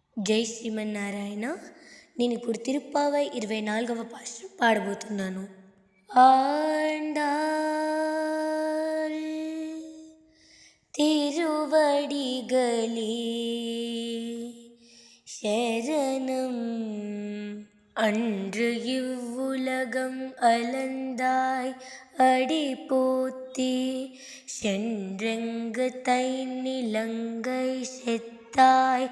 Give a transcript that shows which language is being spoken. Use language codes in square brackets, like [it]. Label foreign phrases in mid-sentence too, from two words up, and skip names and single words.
[te] జై శ్రీమన్నారాయణ. నేను ఇప్పుడు తిరుప్పావై 24వ పాశ్రం పాడబోతున్నాను. [ta] ஆண்டாள் திருவடிகளே சரணம் அன்று இவ்வுலகம் அலந்தாய் அடிபோத்தி சென்றெங்கு தைநிலங்கை செத்தாய்